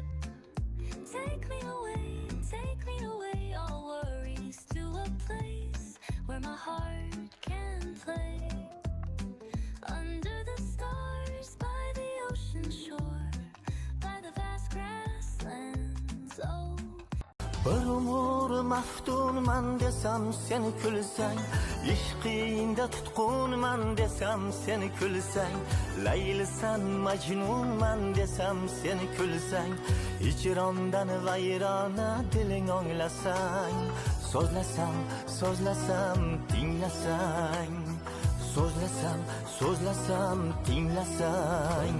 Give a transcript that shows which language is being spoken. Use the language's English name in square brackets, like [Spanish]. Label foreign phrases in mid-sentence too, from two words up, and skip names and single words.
[English] Take me away, all worries to a place where my heart can play. Under the stars, by the ocean shore, by the vast grasslands. Oh, [Uzbek] Bir umur maftunman desam seni kulsang, ishqingda tutqunman desam seni kulsang, laylisan majnunman desam seni kulsang, ijrondan vayrona diling anglasang, so'zlasam tinglasang, so'zlasam tinglasang.